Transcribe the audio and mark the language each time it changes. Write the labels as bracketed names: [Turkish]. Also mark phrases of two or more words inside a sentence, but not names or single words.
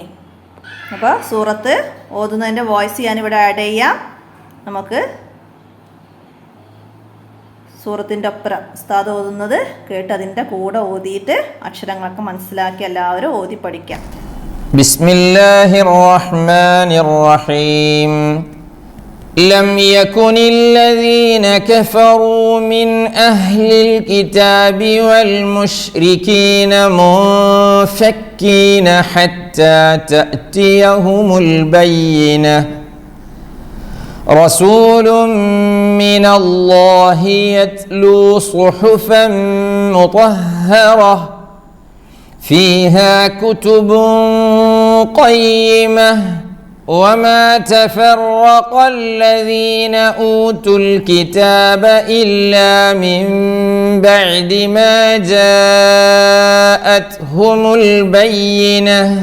[Malayalam] അപ്പോൾ സൂറത്ത് ഓതുന്നതിൻ്റെ വോയിസ് ഞാനിവിടെ ആഡ് ചെയ്യാം. നമുക്ക് സൂറത്തിൻ്റെ ഒപ്പരം ഉസ്താദ് ഓതുന്നത് കേട്ട് അതിൻ്റെ കൂടെ ഓതിയിട്ട് അക്ഷരങ്ങളൊക്കെ മനസ്സിലാക്കി എല്ലാവരും ഓതി പഠിക്കാം. [Arabic] بسم الله الرحمن الرحيم. لم يكن الذين كفروا من أهل الكتاب والمشركين منفكين حتى تأتيهم البينة رسول من الله يتلو صحفا مطهرة فيها كتب قيمة وما تفرق الذين أوتوا الكتاب إلا من بعد ما جاءتهم البينة